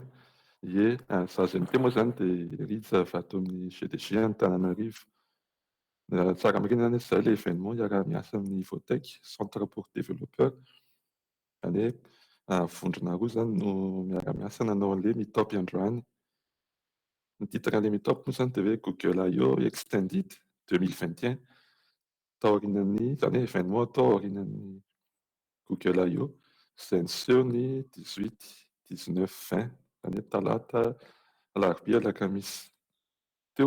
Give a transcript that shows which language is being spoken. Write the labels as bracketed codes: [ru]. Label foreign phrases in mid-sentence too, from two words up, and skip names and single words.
[mg] Ie, za izay miteny moa izany dia Rija avy ato amin'ny GDG Antananarivo. Tsara marina izany izahay ilay événement iaraha-miasa amin'ny Ivotech Centre pour Développeur. Izany hoe vondrona roa izany no miara-miasa nanao an'ilay meet-up androany. Ny titran'ilay meet-up moa izany dia hoe Google I/O Extended 2021 tao aorianan'ny izany hoe événement tao aorianan'ny Google I/O izay niseho ny 18, 19, 20 izany hoe talata, alarobia, alakamisy teo.